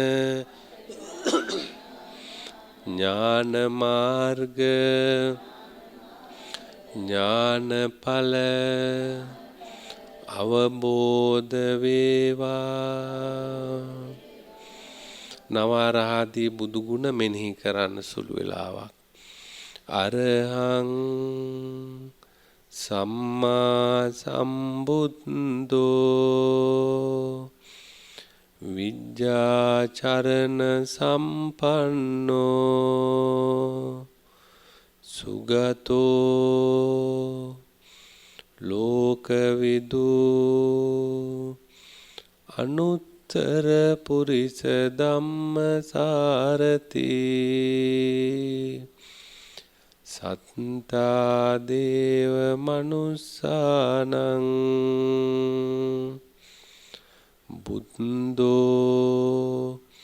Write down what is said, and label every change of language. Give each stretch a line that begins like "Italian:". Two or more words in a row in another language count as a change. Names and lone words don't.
Sinhala: ඥාන මාර්ග ඥානඵල අවබෝධ වේවා නවරහදී බුදු ගුණ මෙනෙහි කරන්න සුළු වෙලාවක් අරහං
Pali: සම්මා සම්බුද්ධෝ විජ්ජාචරණ සම්පන්නෝ සුගතෝ ලෝකවිදු අනුත්තර පුරිස ධම්මසාරති සත්තා දේව මනුස්සානං බුද්ධෝ